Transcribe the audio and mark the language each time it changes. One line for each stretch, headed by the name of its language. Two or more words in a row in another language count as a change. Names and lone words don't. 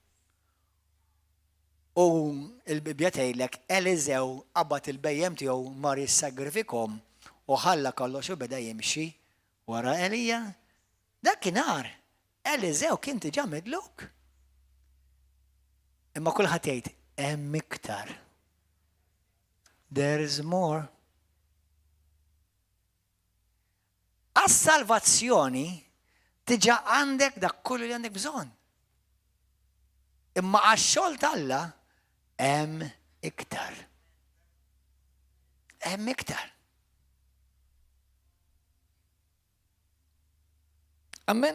Maltese: U il-Bibja tgħidlek Eliżew qabad il-bejjem tiegħu mar jissagrifikhom u ħalla kollox u beda jimxi wara Elija. Dakinhar Eliżew kien diġà midluk. Imma kulħadd jgħid hemm iktar.
English: There is more.
Maltese: Għas-salvazzjoni tiġa għandek dak kollu li għandek bżonn. Imma għax-xogħol tal-Alla hemm iktar. Hemm iktar. Amen.